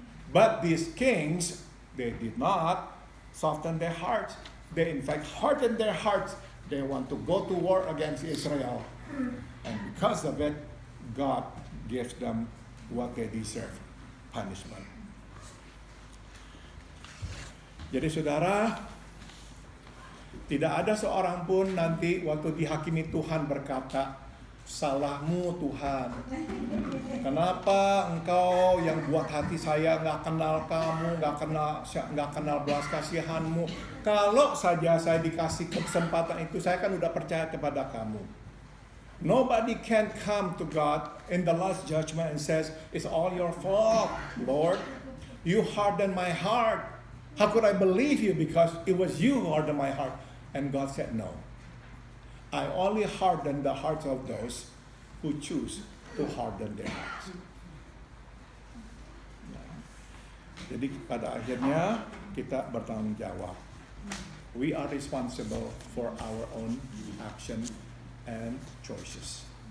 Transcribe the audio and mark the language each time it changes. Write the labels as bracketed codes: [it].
[en] But these kings, they did not soften their hearts. They in fact hardened their hearts. They want to go to war against Israel. And because of it, God gives them what they deserve, punishment. [id] Jadi saudara, tidak ada seorang pun nanti waktu dihakimi Tuhan berkata, salahmu Tuhan. Kenapa engkau yang buat hati saya nggak kenal kamu, nggak kenal belas kasihanmu. Kalau saja saya dikasih kesempatan itu, saya kan udah percaya kepada kamu. [en] Nobody can come to God in the last judgment and says, it's all your fault, Lord. You hardened my heart. How could I believe you because it was you who hardened my heart? And God said, no. I only harden the hearts of those who choose to harden their hearts. [id] Jadi pada akhirnya kita bertanggung jawab. [en] We are responsible for our own action and choices.